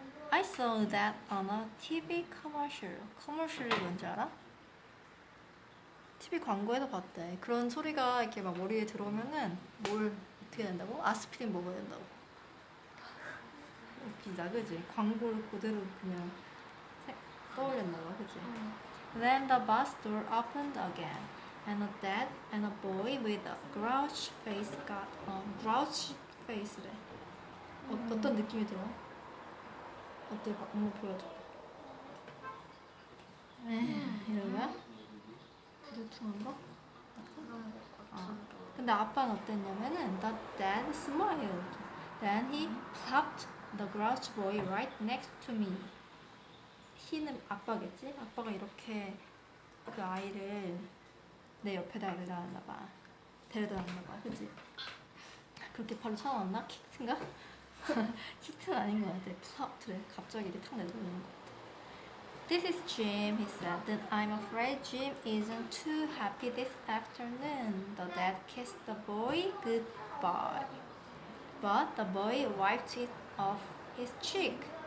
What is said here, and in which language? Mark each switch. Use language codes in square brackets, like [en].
[en] I saw that on a TV commercial. [ko] commercial이 뭔지 알아? TV 광고에서 봤대. 그런 소리가 이렇게 막 머리에 들어오면은 뭘 어떻게 된다고? 아스피린 먹어야 된다고. 웃기다, 그지? 광고를 그대로 그냥 떠올렸나 봐, 그지? [en] Then the bus door opened again, and a dad and a boy with a grouchy face got on. [ko] grouchy face래. 어떤 느낌이 들어? 어때? 엄마 보여줘. 이런 거야? 부두퉁한 거? 근데 아빠는 어땠냐면은 [en] the dad smiled. Then he plopped the grouchy boy right next to me. [ko] he는 아빠겠지? 아빠가 이렇게 그 아이를 내 옆에다 데려다 봐. 그치? 그렇게 바로 쳐놨나? 킥트인가? 킥트는 아닌 것 같아. 플랍트래. 갑자기 이렇게 탁 내려오는 것 같아. [en] This is Jim, he said. Then I'm afraid Jim isn't too happy this afternoon. The dad kissed the boy goodbye. But the boy wiped it off his cheek.